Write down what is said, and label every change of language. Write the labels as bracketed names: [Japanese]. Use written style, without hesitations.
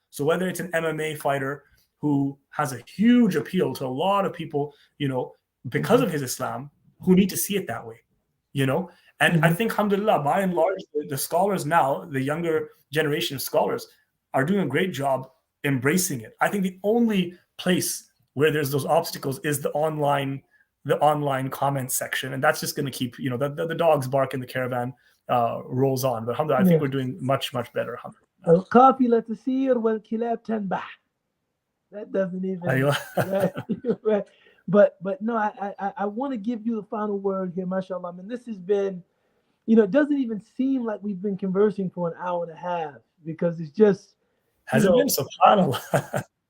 [English] So whether it's an MMA fighter who has a huge appeal to a lot of people, because of his Islam, who need to see it that way, And I think, alhamdulillah, by and large, the scholars now, the younger generation of scholars, are doing a great job embracing it. I think the only place where there's those obstacles is the online comment section, and that's just going to keep, the dogs bark and the caravan rolls on. But alhamdulillah, I think we're doing much, much better. [Arabic] القافلة تسير والكلاب تنبح. [English] That doesn't even right. But no, I want to give you the final word here, mashallah. And this has been, it doesn't even seem like we've been conversing for an hour and a half because it's just has it been, subhanallah.